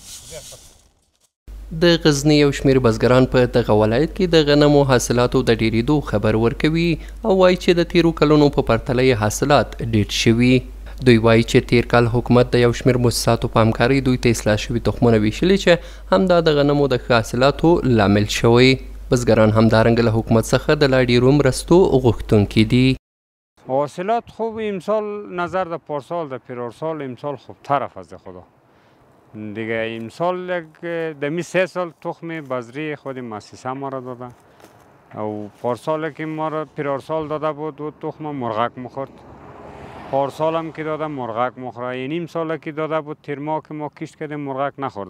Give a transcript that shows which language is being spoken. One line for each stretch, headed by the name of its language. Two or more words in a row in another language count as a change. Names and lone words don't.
Pashto: د غزني یو شمېر بزګران په دغه ولایت کې د غنمو حاصلاتو د ډېرېدو خبر ورکوي او وایي چې د تیرو کلونو په پرتله یې حاصلات ډېر شوي. دوی وایي چې تیر کال حکومت د یو شمېر مؤسساتو په همکارۍ دوی ته اصلاح شوي تخمونه ویشلي چې همدا د غنمو د ښه حاصلاتو لامل شوی. بزګران همدارنګه له حکومت څخه د لا ډېرو مرستو غوښتونکي دي.
Persian: حاصلات خوب امسال نظر در پارسال در پیرارسال امسال خوبتر از خدا دیگه. امسال دمی 3 سال تخم بذری خود مؤسسه ما را داده او پارسال که ما را پیرارسال داده بود و تخم مرغک میخورد. پارسال هم که داده مرغک میخوره. این امسال که داده بود تیر ماه که ما کشت کردیم مرغک نخورده.